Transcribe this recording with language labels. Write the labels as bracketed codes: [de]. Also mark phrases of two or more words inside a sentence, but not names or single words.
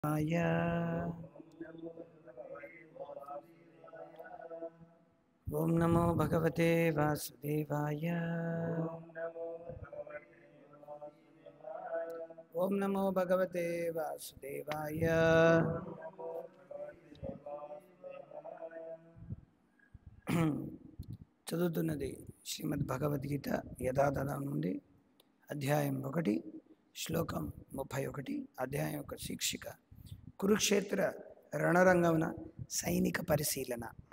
[sa] ओम नमो भगवते वासुदेवाय। ओम नमो भगवते वासुदेवाय। [te] చదువుతున్నది శ్రీమద్ భగవద్గీత యథాతథం నుండి అధ్యాయం 1 శ్లోకం 31. అధ్యాయం యొక్క శీర్షిక కురుక్షేత్ర రణరంగమున సైనిక పరిశీలన.